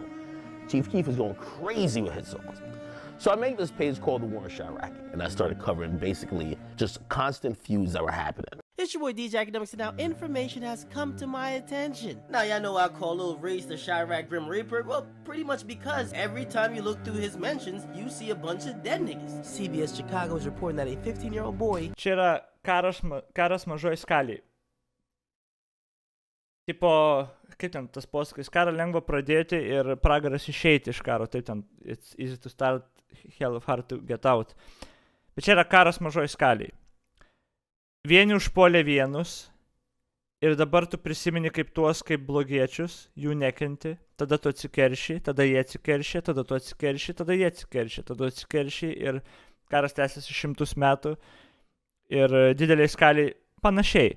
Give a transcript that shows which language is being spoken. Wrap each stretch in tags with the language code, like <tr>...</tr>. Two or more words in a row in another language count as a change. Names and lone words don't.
<en>Chief Keef is going crazy with hit songs. So I made this page called The War in Chirac, and I started covering basically just constant feuds that were happening. It's your boy DJ Academics, and now information has come to my attention. Now y'all know I call Lil Reese the Chirac Grim Reaper. Well, pretty much because every time you look through his mentions, you see a bunch of dead niggas. CBS Chicago is reporting that a 15-year-old boy...</en> <lt>Čia yra karas mažoj skaliai. Tipo, kaip ten tas posakis, karą lengva pradėti ir pragaras išeiti iš karo, taip ten,</lt> <en>it's easy to start, hell of hard to get out.</en> <lt>Bet čia yra karas mažoj skaliai. Vieni užpuolė vienus ir dabar tu prisimeni kaip tuos, kaip blogiečius, jų nekenti, tada tu atsikerši, tada jie atsikerši, tada tu atsikerši, tada jie atsikerši, tada atsikerši ir karas tęsiasi 100 metų ir dideliai skaliai panašiai.</lt>